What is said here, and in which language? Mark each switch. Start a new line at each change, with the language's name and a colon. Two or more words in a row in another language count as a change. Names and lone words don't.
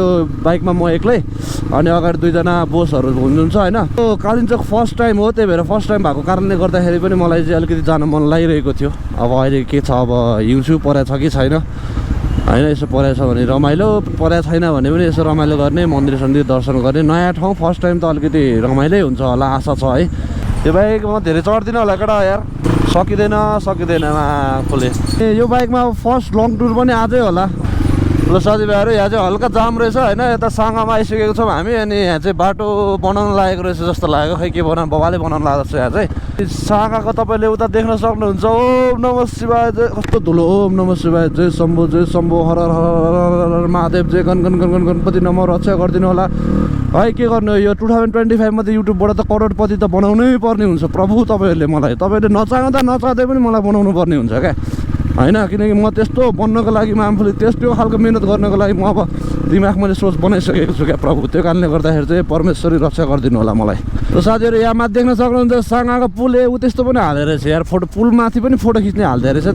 Nepali: बाइकमा म एक्लै अनि अगाडि 2 जना बोसहरू हुनुहुन्छ होइन कालिम्पोङ
English: first time
Nepali: हो त्यही भएर
English: first time
Nepali: भएको कारणले गर्दाखेरि पनि मलाई चाहिँ अलिकति जान मन लागिरहेको थियो अब अहिले के छ अब हिउँछु परेको छ कि छैन होइन यसो परेको छ भने रमाइलो परेको छैन भने पनि यसो रमाइलो गर्ने मन्दिर सन्दिर दर्शन गर्ने नयाँ ठाउँ
English: first time
Nepali: त अलिकति रमाइलै हुन्छ होला आशा छ है त्यो बाइक म धेरै चढ्दिनँ होला केटा यार सकिँदैन आफूले यो बाइकमा
English: first long tour
Nepali: पनि आजै होला ल साथीभाइहरू यहाँ चाहिँ हल्का जाम रहेछ होइन यता साँगामा आइसकेको छौँ हामी अनि यहाँ चाहिँ बाटो बनाउनु लागेको रहेछ जस्तो लाग्यो खै के बनाउनु बबाले बनाउनु लागेको छ यहाँ चाहिँ साँगाको तपाईँले उता देख्न सक्नुहुन्छ
Sanskrit: ओम नमः शिवाय
Nepali: जय कस्तो धुलो
Sanskrit: ओम नमः शिवाय
Nepali: जय शम्भो हर हर महादेव जय गण गणपति नमः रक्षा गरिदिनु होला है के गर्नु यो 2025 मा त युट्युबबाट त करोडपति त बनाउनै पर्ने हुन्छ प्रभु तपाईँहरूले मलाई तपाईँले नचाहँदै पनि मलाई बनाउनु पर्ने हुन्छ क्या होइन किनकि म त्यस्तो बन्नको लागि म आफूले त्यस्तो खालको मिहिनेत गर्नको लागि म अब दिमागमा सोच बनाइसकेको छु क्या प्रभु त्यो कारणले गर्दाखेरि चाहिँ परमेश्वरी रक्षा गरिदिनु होला मलाई र साथीहरू यहाँ माथि देख्न सक्नुहुन्छ साँगाको पुल ऊ त्यस्तो पनि हाल्दो रहेछ यार फोटो पुल माथि पनि फोटो खिच्ने हाल्दो रहेछ